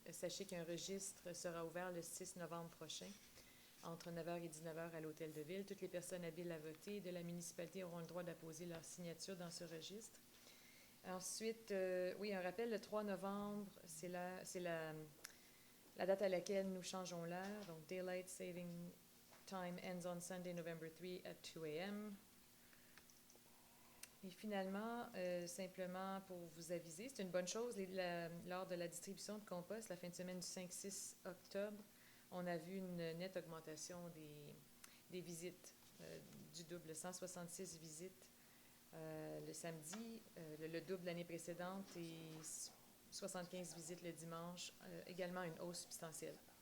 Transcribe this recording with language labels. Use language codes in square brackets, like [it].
[fr] Sachez qu'un registre sera ouvert le 6 novembre prochain entre 9h et 19h à l'Hôtel de Ville. Toutes les personnes habiles à voter de la municipalité auront le droit d'apposer leur signature dans ce registre. Ensuite, oui, un rappel, le 3 novembre, c'est la date à laquelle nous changeons l'heure. [en] Donc, Daylight Saving Time ends on Sunday, November 3 at 2 a.m. [fr] Et finalement, simplement pour vous aviser, c'est une bonne chose, lors de la distribution de compost, la fin de semaine du 5-6 octobre, on a vu une nette augmentation des visites, du double, 166 visites le samedi, le double l'année précédente et 75 visites le dimanche, également une hausse substantielle.